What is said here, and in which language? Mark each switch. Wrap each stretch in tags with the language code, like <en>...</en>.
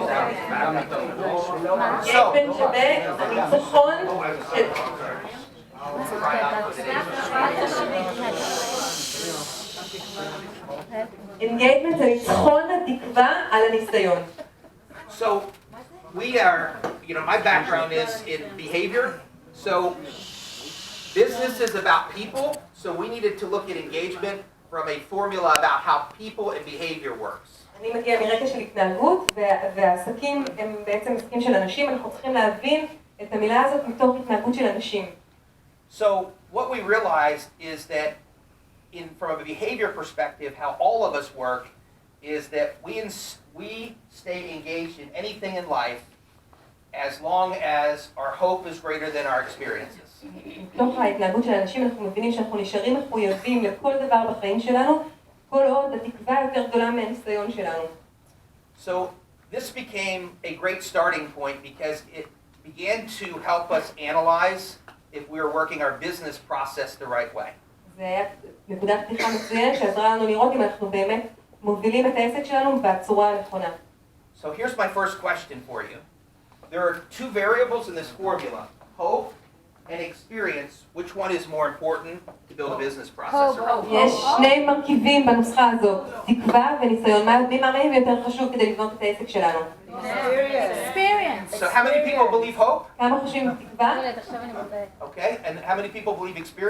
<he>engagement שווה הניצחון של... engagement זה ניצחון התקווה על הניסיון.</he> <en>So we are, my background is in behavior. So business is about people. So we needed to look at engagement from a formula about how people and behavior works.</en> <he>אני מגיע מרקע של התנהגות, והעסקים הם בעצם עסקים של אנשים, אנחנו צריכים להבין את המילה הזאת מתוך התנהגות של אנשים.</he> <en>So what we realized is that from a behavior perspective, how all of us work is that we stay engaged in anything in life as long as our hope is greater than our experiences.</en> <he>מתוך ההתנהגות של האנשים אנחנו מבינים שאנחנו נשארים מחויבים לכל דבר בחיים שלנו, כל עוד התקווה יותר גדולה מהניסיון שלנו.</he> <en>So this became a great starting point because it began to help us analyze if we were working our business process the right way.</en> <he>זה היה נקודת פתיחה מצוינת שעזרה לנו לראות אם אנחנו באמת מובילים את העסק שלנו בצורה הנכונה.</he> <en>So here's my first question for you. There are two variables in this formula, hope and experience. Which one is more important to build a business process?</en> <he>יש שני מרכיבים בנוסחה הזאת, תקווה וניסיון. מי מהרעים יותר חשוב כדי לבנות את העסק שלנו?</he> <en>Experience. so how many people believe hope?</en> <he>כמה חושבים תקווה? ילד, עכשיו אני מודדת.</he> <en>Okay, and how many people believe</en>